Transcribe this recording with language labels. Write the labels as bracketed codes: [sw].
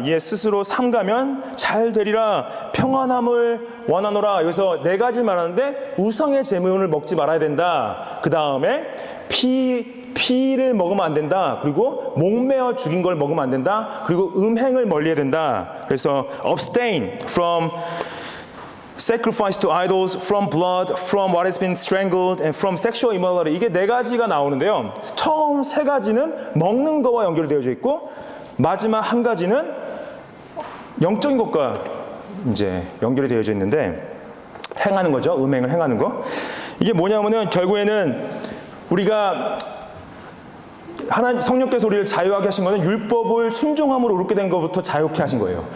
[ko] 이에 스스로 삼가면 잘 되리라. 평안함을 원하노라. 여기서 4가지 말하는데 우상의 제물을 먹지 말아야 된다. 그 다음에 피를 먹으면 안 된다. 그리고 목매어 죽인 걸 먹으면 안 된다. 그리고 음행을 멀리해야 된다. [en] 그래서 abstain from sacrifice to idols, from blood, from what has been strangled, and from sexual immorality. [ko] 이게 4가지가 나오는데요. 처음 3가지는 먹는 거와 연결되어져 있고, 마지막 1가지는 영적인 것과 이제 연결이 되어져 있는데, 행하는 거죠. 음행을 행하는 거. 이게 뭐냐면은 결국에는 우리가 성령께서 우리를 자유하게 하신 것은 율법을 순종함으로 의롭게 된 것부터 자유케 하신 거예요.